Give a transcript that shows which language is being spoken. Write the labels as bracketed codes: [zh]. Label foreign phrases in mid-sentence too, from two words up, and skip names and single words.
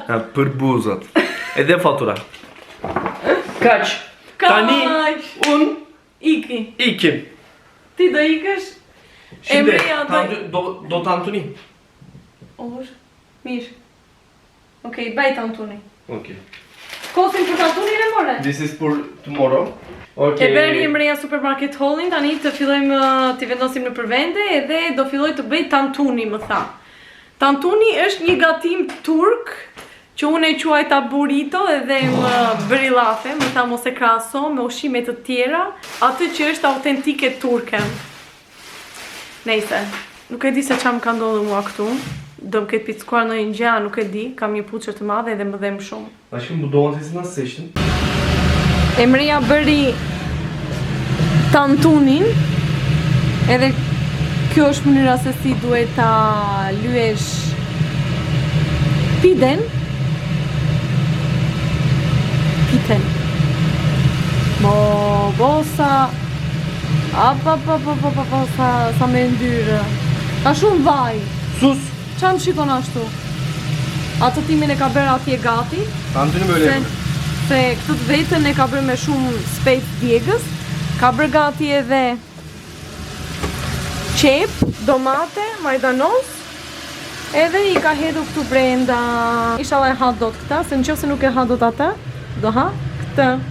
[sq] Ha, për buzët. Edhe fatura. Kaq. Tani unë ikim. Ti do ikësh? [tr] Şimdi [sq] Emreja do të Antoni. Mirë. Okej, bajt Antoni. [en] Okay. [sq] Kosin për Antonin e more? [en] This is for tomorrow. [sq] E bëri Emreja Supermarket Holding, tani të fillojmë të vendosim në përvende edhe do filloj të bëj tantuni, më tha. Tantuni është një gatim turk që unë e quajta burrito edhe më bëri llafe, më tha mos e krahaso me ushqime të tjera, atë që është autentike turke. Nejse, nuk e di se çfarë më ka ndodhur mua këtu. Do më ketë pickuar në një gjë, nuk e di, kam një puçër të madhe dhe më dhem shumë. [tr] Aşkım bu domatesi nasıl seçtin? [sq] Emreja bëri tantunin, edhe kjo është mënyra se si duhet ta lyesh piden. Bosa. Sa me ndyrë. Ka shumë vaj. Sus. Qa më shikon ashtu? Atë timin e ka bërë atje gati. [tr] Antoni böyle yapıyor. [sq] Se këtë të vetën e ka bërë me shumë spejt djegës. Ka bërë gati edhe qep, domate, majdanos. Edhe i ka hedhur këtu brenda. Inshallah e ha dot këta, se nëse nuk e ha dot atë, do ha këtë.